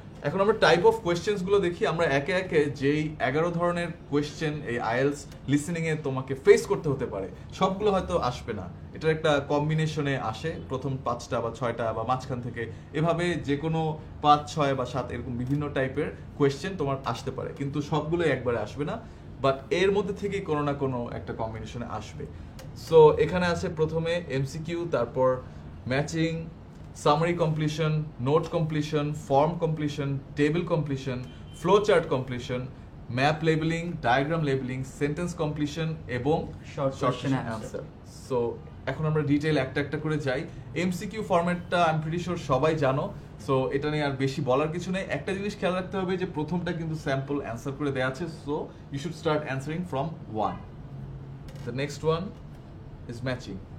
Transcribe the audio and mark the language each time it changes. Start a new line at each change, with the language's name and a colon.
Bangla: এখন আমরা type of questions গুলো দেখি। আমরা একে একে যেই 11 ধরনের কোয়েশ্চেন এই আইএলস লিসেনিং এ তোমাকে ফেস করতে হতে পারে, সবগুলো হয়তো আসবে না, এটার একটা কম্বিনেশনে আসে, প্রথম 5টা বা 6টা বা মাঝখান থেকে এভাবে যে কোনো 5, 6 বা 7 এরকম বিভিন্ন টাইপের কোয়েশ্চেন তোমার আসতে পারে, কিন্তু সবগুলো একবারে আসবে না, বাট এর মধ্যে থেকেই কোনো না কোনো একটা কম্বিনেশনে আসবে। সো এখানে আছে প্রথমে এমসিকিউ, তারপর matching, summary completion, note completion, form completion, table completion, flowchart completion, map labeling, diagram labeling, sentence completion এবং
English: Short question answer.
Bangla: সো এখন আমরা ডিটেইল একটা একটা করে যাই। MCQ ফরম্যাটটা
English: I am pretty sure
Bangla: সবাই জানো, সো এটা নিয়ে আর বেশি বলার কিছু নেই। একটা জিনিস খেয়াল রাখতে হবে যে প্রথমটা কিন্তু স্যাম্পল অ্যান্সার করে দেওয়া আছে,
English: So you should start answering from 1. The next one is matching.